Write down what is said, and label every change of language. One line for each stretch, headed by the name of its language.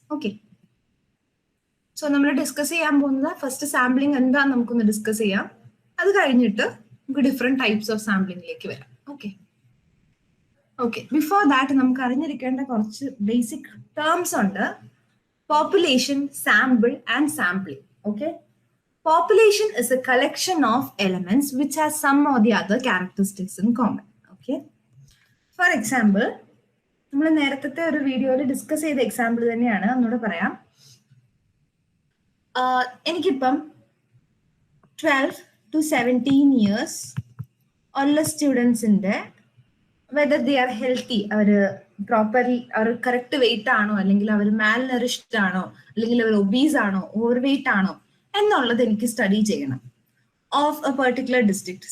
Malayalam: Okay, so നമ്മൾ discuss ചെയ്യാൻ പോകുന്നത് ഫസ്റ്റ് സാമ്പിളിംഗ് എന്താണെന്ന് നമുക്കൊന്ന് ഡിസ്കസ് ചെയ്യാം. അത് കഴിഞ്ഞിട്ട് നമുക്ക് ഡിഫറെന്റ് ടൈപ്സ് ഓഫ് സാമ്പിളിംഗിലേക്ക് വരാം. ഓക്കെ, ബിഫോർ ദാറ്റ് നമുക്ക് അറിഞ്ഞിരിക്കേണ്ട കുറച്ച് ബേസിക് ടേംസ് ഉണ്ട്. Population, sample and sampling.
English: Okay, population is a collection of elements which has some or the other characteristics in common. Okay, for example,
Malayalam: നമ്മൾ നേരത്തെ ഒരു വീഡിയോയിൽ discuss ചെയ്ത എക്സാമ്പിൾ തന്നെയാണ് ഒന്നുകൂടെ പറയാം. എനിക്കിപ്പം 12 to 17 years ഉള്ള സ്റ്റുഡൻസിന്റെ
English: whether they are healthy,
Malayalam: our properly our correct wait ആണോ, അല്ലെങ്കിൽ അവർ മാൽ നറിഷ്ഡ് ആണോ, അല്ലെങ്കിൽ അവർ ഒബീസ് ആണോ, ഓവർ വെയിറ്റ് ആണോ എന്നുള്ളത് എനിക്ക് സ്റ്റഡി ചെയ്യണം
English: Of a particular district.